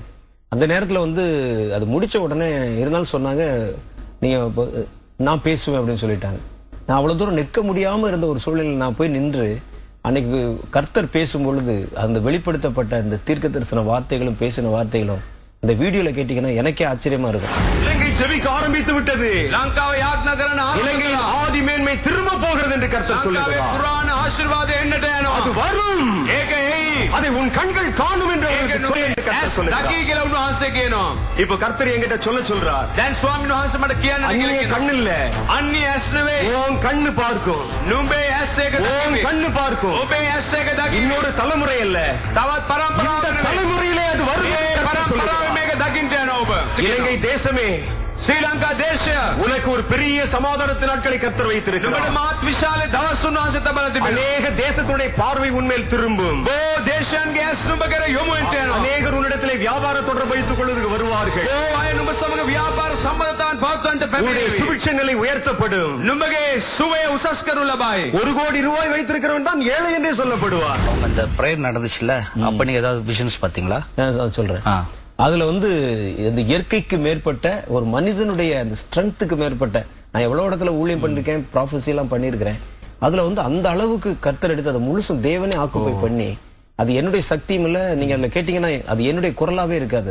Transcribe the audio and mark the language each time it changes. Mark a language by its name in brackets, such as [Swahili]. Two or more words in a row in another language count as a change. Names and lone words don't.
[Tamil] அந்த நேரத்துல வந்து அது முடிச்ச உடனே இருந்தாலும் சொன்னாங்க, நீங்க நான் பேசுவேன் அப்படின்னு சொல்லிட்டாங்க. நான் அவ்வளவு தூரம் நிற்க முடியாம இருந்த ஒரு சூழ்நிலையில் நான் போய் நின்று அன்னைக்கு கர்த்தர் பேசும் பொழுது அந்த வெளிப்படுத்தப்பட்ட அந்த தீர்க்க தரிசன வார்த்தைகளும் பேசின வார்த்தைகளும் அந்த வீடியோல கேட்டீங்கன்னா எனக்கே ஆச்சரியமா இருக்கும். இலங்கை ஜெபிக்க ஆரம்பித்து விட்டது. [Sinhala] ලංකාව යාඥා කරන [Tamil] இலங்கையில் ஆதி மேன்மை திரும்ப போகிறது என்று கர்த்தர் சொல்லுகிறார். [Sinhala] ලංකාවේ පුරාණ ආශිර්වාද එන්නට යනවා. [Tamil] அது வரும். [Sinhala] ඒක එයි. [Tamil] அதை உன் கண்கள் காணும் என்று [Sinhala] ඒක [Tamil] அவருக்கு சொல்லு என்று கர்த்தர் சொல்லுகிறார். [Sinhala] දකි කියලා උන්වහන්සේ කියනවා. [Tamil] இப்போ கர்த்தர் என்கிட்ட சொல்றார். [Sinhala] දැන් ස්වාමීන් වහන්සේ මට කියන්න [Tamil] அந்நிய கண் இல்ல, [Sinhala] අන්‍ය ඇස් නෙවෙයි. [Tamil] உன் கண்ணு பார்க்கும். [Sinhala] නුඹේ ඇස් එක [Tamil] உன் [Sinhala] දකිමි. [Tamil] கண்ணு பார்க்கும். [Sinhala] ඔබේ ඇස් එක දකිමි. [Tamil] இன்னொரு தலைமுறை அல்ல, [Sinhala] තවත් [Tamil] இந்த [Sinhala] පරම්පරාවක් [Tamil] தலைமுறையிலே அது வரும் என்று [Sinhala] ඒ [Tamil] கர்த்தர் [Sinhala] පරම්පරාවේ [Tamil] சொல்லுகிறார். [Sinhala] මේක දකින්න යනවා ඔබ. [Tamil] இலங்கை தேசமே, [Sinhala] ශ්‍රී ලංකා දේශය [Tamil] உனக்கு ஒரு பெரிய சமாதானத்தின் நாட்களை கர்த்தர் [Sinhala] නුඹට [Tamil] வைத்திருக்கிறார். [Sinhala] මාත් විශාල දවස් උන්වහන්සේ තබලා තිබෙනවා. [Tamil] அநேக தேசத்துடைய பார்வை உன்மேல் திரும்பும். [Sinhala] බොහෝ දේශයන්ගේ ඇස් නුඹ කෙර යොමු වෙන්න යනවා. [Tamil] அநேகர் உன்னிடத்திலே வியாபார தொடர்பு வைத்துக் கொள்வதற்கு வருவார்கள். [Sinhala] බොහෝ අය නුඹ සමග ව්‍යාපාර සම්බන්ධතාවන් පවත්වන්නට [Tamil] உன்னுடைய [Sinhala] පැමිණෙවි. [Tamil] சுபிட்ச நிலை உயர்த்தப்படும். [Sinhala] නුඹගේ සුවය උසස් කරනු ලබයි. [Tamil] 1 கோடி ரூபாய் வைத்திருக்கிறவன் தான் ஏழை என்றே சொல்லப்படுவார். அந்த பிரேயர் நடந்துச்சுல, அப்ப நீங்க ஏதாவது விஷன்ஸ் பாத்தீங்களா? நான் சொல்றேன். அதுல வந்து இந்த இயற்கைக்கு மேற்பட்ட ஒரு மனிதனுடைய அந்த ஸ்ட்ரென்த்துக்கு மேற்பட்ட, நான் எவ்வளவு இடத்துல ஊழியம் பண்ணிருக்கேன், ப்ராஃபஸி எல்லாம் பண்ணிருக்கிறேன். அதுல வந்து அந்த அளவுக்கு கர்த்தர் எடுத்து அதை முழுசும் தேவனே ஆக்குபை பண்ணி, அது என்னுடைய சக்தியும் இல்ல, நீங்க அதுல கேட்டீங்கன்னா அது என்னுடைய குரலாவே இருக்காது.